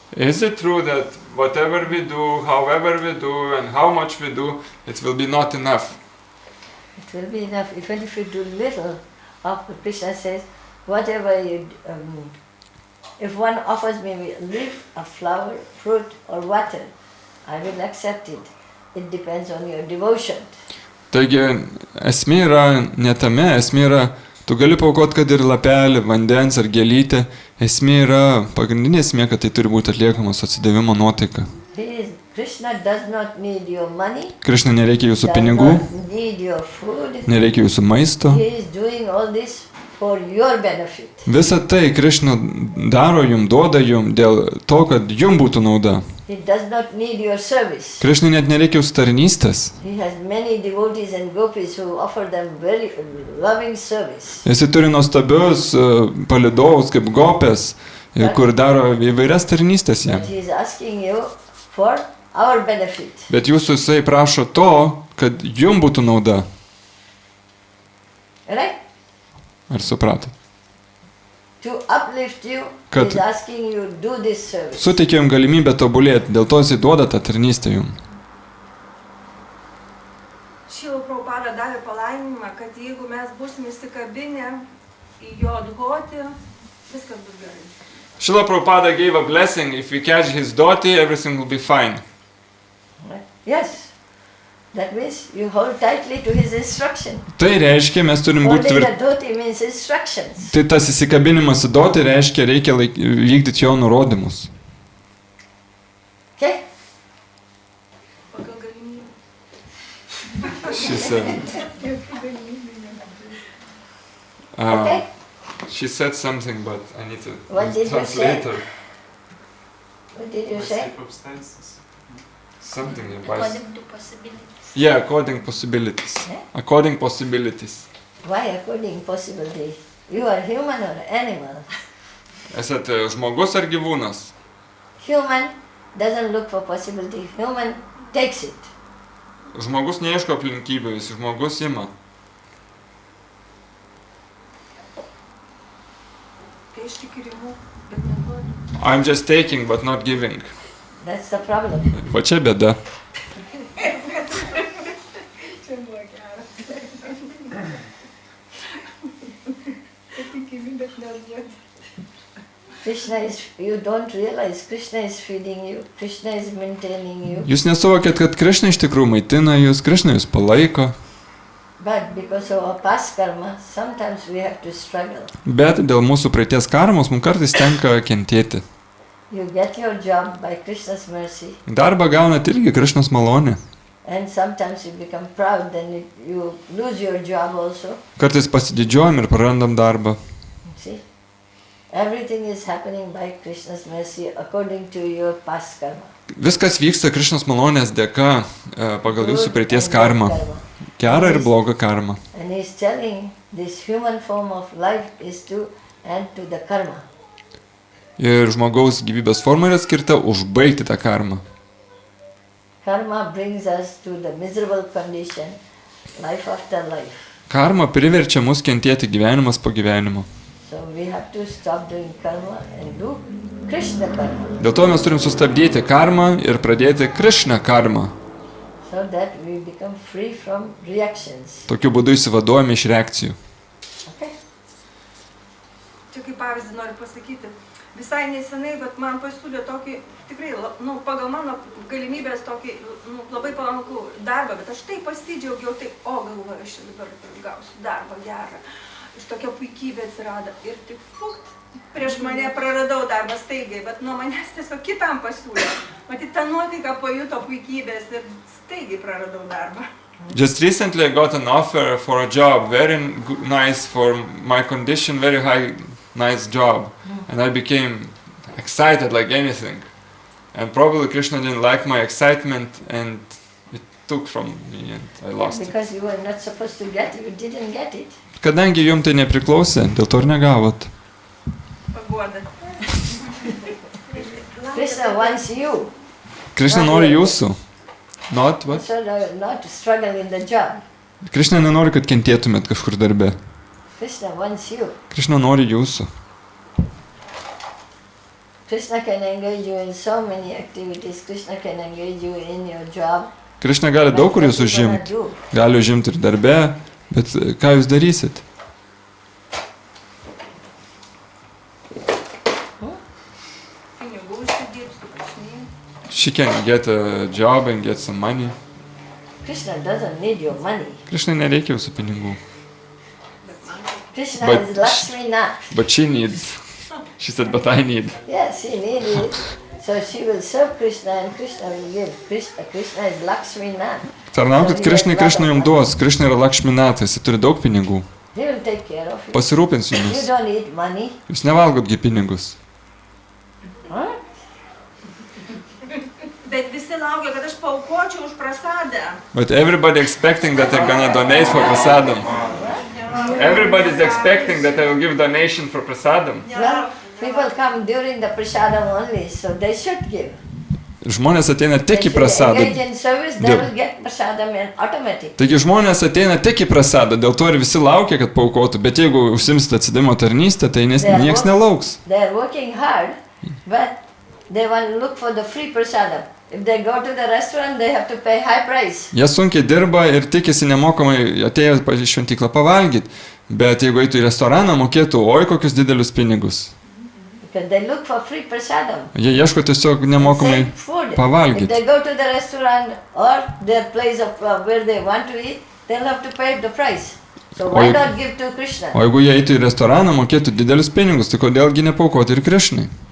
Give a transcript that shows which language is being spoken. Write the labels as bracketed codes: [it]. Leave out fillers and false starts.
[en] Is it true that whatever we do, however we do, and how much we do, it will be not enough? It will be enough. Even if you do little, Krishna says, whatever you if one offers me a leaf, a flower, fruit or water, I will accept it. It depends on your devotion. [lt] Taigi, esmė yra ne tame, esmė yra, tu gali paaukoti, kad ir lapelį, vandens ar gėlytę, esmė yra, pagrindinė esmė, kad tai turi būti atliekama su atsidavimo nuotaika. [en] Krishna does not need your money. [lt] Krishna nereikia jūsų pinigų, [en] need your food. [lt] Nereikia jūsų maisto. [en] He is doing all this for your benefit. [lt] Visa tai Krishna daro jum, duoda jum dėl to, kad jum būtų nauda. [en] He does not need your service. [lt] Krishna net nereikia jūsų tarnystės. [en] He has many devotees and gopis who offer them very loving service. [lt] Jis turi nuostabius palidovus kaip gopės, kur daro įvairias tarnystės jam. [en] But he is asking you for our benefit. [lt] Bet jūsų jisai prašo to, kad jum būtų nauda. [en] Right? [lt] Ar suprato? [en] To uplift you, [lt] Kad [en] he is asking you do this service. [lt] suteikia jum galimybę tobulėti, dėl to jisai duoda tą tarnystę jum. Šila Prabhupada davė palaiminimą, kad jeigu mes būsime įsikabinę į jo dhoti, viskas bus gerai. [en] Srila Prabhupada gave a blessing, if we catch his dhoti, everything will be fine. Yes. That means you hold tightly to his instruction. [lt] Tai reiškia, mes turim būti [en] Holding the dhoti means instructions. [lt] Tai tas įsikabinimas į dhoti reiškia, reikia vykdyti jo nurodymus. [en] Okay? [lt] Pagal galimybę. [en] She said. Okay? She said something, but I need to What did you translate say? her. What did you say? Something about. According to possibilities. Yeah, according possibilities. Yeah? According possibilities. Why according possibility? You are human or animal? [lt] Esate žmogus ar gyvūnas? [en] Human doesn't look for possibility. Human takes it. [lt] Žmogus neieško aplinkybių, jis žmogus ima. Iš tikirimų, bet neduodu. [en] I'm just taking, but not giving. That's the problem. [lt] Va čia bėda. Čia buvo geras. Tikimi, bet neduodu. [en] Krishna is, you don't realize Krishna is feeding you, Krishna is maintaining you. [lt] Jūs nesuvokėt, kad Krishna iš tikrųjų maitina jūs, Krishna jūs palaiko. [en] But because of our past karma, sometimes we have to struggle. [lt] Bet dėl mūsų praeities karmos mums kartais tenka kentėti. [en] You get your job by Krishna's mercy. [lt] Darbą gaunat irgi Krishnos malonė. [en] And sometimes you become proud, then you lose your job also. [lt] Kartais pasididžiuojam ir prarandam darbą. [en] See? Everything is happening by Krishna's mercy according to your past karma. [lt] Viskas vyksta Krishnos malonės dėka pagal jūsų praeities karmą. Gerą ir blogą karmą. [en] And he is telling this human form of life is to end to the karma. [lt] Ir žmogaus gyvybės forma yra skirta užbaigti tą karmą. [en] Karma brings us to the miserable condition, life after life. [lt] Karma priverčia mus kentėti gyvenimas po gyvenimo. [en] So we have to stop doing karma and do Krishna karma. [lt] Dėl to mes turim sustabdyti karmą ir pradėti Krishna karmą. [en] So that we become free from reactions. [lt] Tokiu būdu išsivaduojame iš reakcijų. [en] Okay? [lt] Čia kaip pavyzdį noriu pasakyti. Visai nesenai, bet man pasiūlė tokį, tikrai, pagal mano galimybės tokį, labai palankų darbą, bet aš taip pasidžiaugiau, tai, galvoju, aš dabar gausiu darbą gerą. Iš tokia puikybė atsirado. Ir tik fukt, prieš mane praradau darbą staigiai, bet nuo manęs tiesiog kitam pasiūlė. Matyt, tą nuotaiką pajuto puikybės ir staigiai praradau darbą. [en] Just recently I got an offer for a job, very nice for my condition, very high, nice job. And I became excited like anything. And probably Krishna didn't like my excitement and it took from me and I lost it. Because you were not supposed to get it, you didn't get it. [lt] Kadangi jums tai nepriklausė, dėl to ir negavot. Paguoda. [en] Krishna wants you. [lt] Krishna nori jūsų. [en] Not what? So not struggle in the job. [lt] Krishna nenori, kad kentėtumėt kažkur darbe. [en] Krishna wants you. [lt] Krishna nori jūsų. [en] Krishna can engage you in so many activities. Krishna can engage you in your job. [lt] Krishna gali daug kur jūs užimti. Gali užimti ir darbe, bet ką jūs darysit? Pinigų užsidirbs, tu prašinėjai. [en] She can get a job and get some money. Krishna doesn't need your money. [lt] Krishna nereikia jūsų pinigų. [en] Krishna But is Lakshmi Nath. But she needs. She said, but I need. Yes, she needs it. So she will serve Krishna and Krishna will give. Krishna is Lakshmi Nath. [lt] Tarnaukit Krishnai, Krishna jums duos. Krishna yra Lakšminatas, jis turi daug pinigų. [en] He will take care of you. [lt] Pasirūpins [en] You [lt] jumis. [en] don't need money. [lt] Jūs nevalgotgi pinigus. Huh? Bet visi laukia, kad aš paaukočiau už prasadą. [en] But everybody expecting that they're gonna donate for prasadam. Everybody's expecting that I will give donation for prasadam. Well, people come during the prasadam only, so they should give. [lt] Žmonės ateina tik [en] They [lt] į [en] should [lt] prasadą. [en] engage in service, they will get prasadam and automatic. [lt] Taigi žmonės ateina tik į prasadą, dėl to ir visi laukia, kad paukotų, bet jeigu užsimsite atsidavimo tarnystę, tai nieks nelauks. [en] They are working hard, but they want to look for the free prasadam. If they go to the restaurant, they have to pay high price. [lt] Jie sunkiai dirba ir tikisi nemokamai atėję į šventyklą pavalgyti, bet jeigu eitų į restoraną, mokėtų oi kokius didelius pinigus. [en] Because they look for free prasadam. [lt] Jie ieško tiesiog nemokamai [en] Same food. If [lt] pavalgyti. [en] they go to the restaurant or their place of where they want to eat, they'll have to pay the price. So why not give to Krishna? [lt] O jeigu jie eitų į restoraną, mokėtų didelius pinigus, tai kodėlgi nepaukoti ir Krishnai?